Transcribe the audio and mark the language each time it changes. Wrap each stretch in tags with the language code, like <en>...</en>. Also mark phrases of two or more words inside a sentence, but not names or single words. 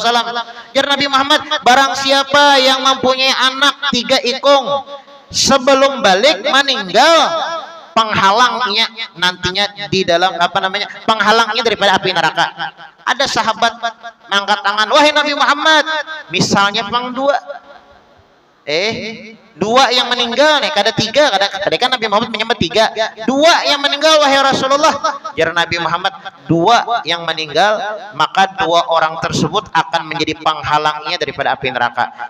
<bjn>Jar Nabi Muhammad barang siapa yang mempunyai anak 3 ikung sebelum balik meninggal penghalangnya nantinya di dalam apa namanya penghalangnya daripada api neraka. Ada sahabat mengangkat tangan, wahai Nabi Muhammad misalnya pang 2 yang meninggal nih kada 3 kada kan Nabi Muhammad menyebut 3 2 yang meninggal wahai Rasulullah.</bjn> <id>Jar Nabi Muhammad 2 yang meninggal maka 2 orang tersebut akan menjadi penghalangnya daripada api neraka.</id>